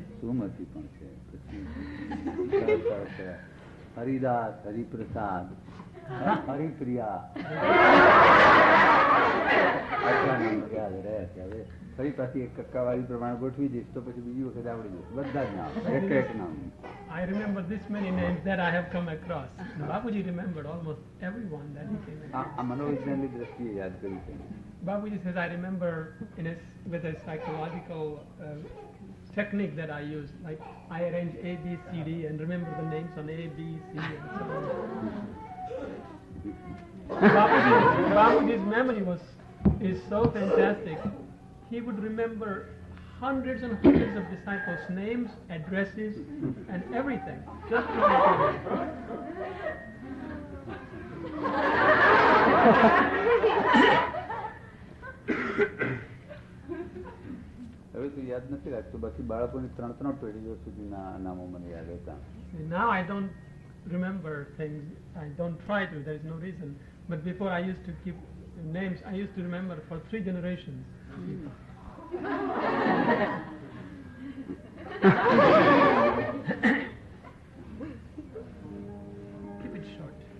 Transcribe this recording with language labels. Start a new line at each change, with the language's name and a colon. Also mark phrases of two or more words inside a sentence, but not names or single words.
Gujarati: સુમતિ પણ છે. પછી હરિદાસ, હરિપ્રસાદ, હરિપ્રિયા. આટલા નામ યાદ રહ્યા છે. હવે ફરી પાછી એક કક્કાવાળી પ્રમાણે ગોઠવી દઈશ તો પછી બીજી વખત આવડી જશે. બધા જ નામ, એક નામ.
English: I remember this many names that I have come across. Bapuji remembered almost everyone that he came across.
Gujarati: આ મનોવિજ્ઞાનની દ્રષ્ટિએ યાદ કર્યું છે.
English: Bapuji says, I remember with a psychological technique that I use. Like, I arrange A, B, C, D and remember the names on A, B, C and so on. Bapuji's memory is so fantastic. He would remember hundreds and hundreds of disciples' names, addresses, and everything. Just to remember.
Gujarati: હવે તો યાદ નથી રાખતું. બાકી બાળકોની 3 પેઢીઓ સુધીના નામો મને યાદ હતા.
English: Now I don't remember things. I don't try to. There is no reason. But before I used to keep names. I used to remember for 3 generations. Keep it short.